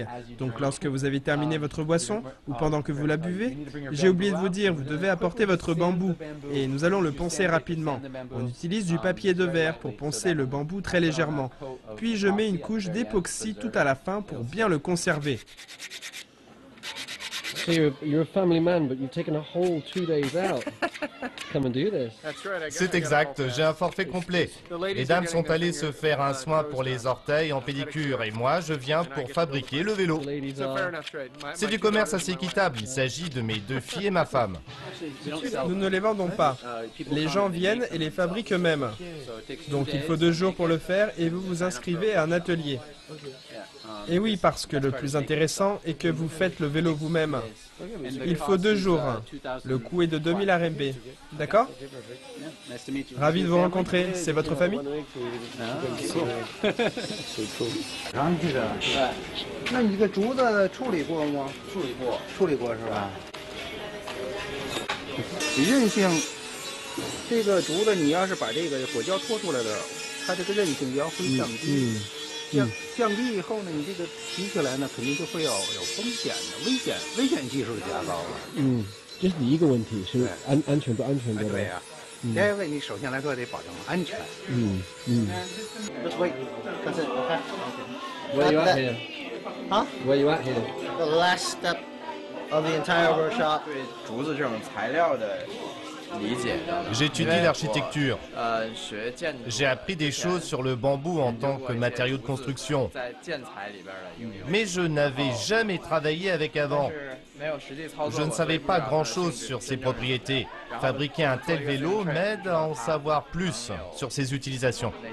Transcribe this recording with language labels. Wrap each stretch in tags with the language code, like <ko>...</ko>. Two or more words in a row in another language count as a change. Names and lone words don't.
<fr>Donc lorsque vous avez terminé votre boisson, ou pendant que vous la buvez, j'ai oublié de vous dire, vous devez apporter votre bambou. Et nous allons le poncer rapidement. On utilise du papier de verre pour poncer le bambou très légèrement. Puis je mets une couche d'époxy tout à la fin pour bien le conserver.</fr> <en>So you're a family man, but you've taken a whole 2 days out to come and do this.</en> <fr>C'est exact, j'ai un forfait complet. Les dames sont allées se faire un soin pour les orteils en pédicure et moi je viens pour fabriquer le vélo. C'est du commerce assez équitable, il s'agit de mes 2 filles et ma femme. Nous ne les vendons pas. Les gens viennent et les fabriquent eux-mêmes. Donc il faut 2 jours pour le faire et vous vous inscrivez à un atelier. Et oui, parce que le plus intéressant est que vous faites le vélo vous-même. Il faut 2 jours. Le coût est de 2000 RMB. D'accord? Ravi de vous rencontrer. C'est votre famille?</fr> <zh>那你这个竹子处理过吗？处理过是吧？韧性，这个竹子你要是把这个果胶脱出来的，它这个韧性要会降低。降低以后呢，你这个提起来呢，肯定就会有风险的，危险系数加高了。这是第一个问题，是安全不安全的。对呀。第二个，你首先来说得保证安全。</zh> <en>Wait, that's it. Okay. Where are you at here? Huh? Where are you at here? The last step of the entire workshop.</en> <zh>对竹子这种材料的理解。</zh> <fr>J'étudie l'architecture. J'ai appris des choses sur le bambou en tant que matériau de construction. Mais je n'avais jamais travaillé avec avant. Je ne savais pas grand-chose sur ses propriétés. Fabriquer un tel vélo m'aide à en savoir plus sur ses utilisations.</fr>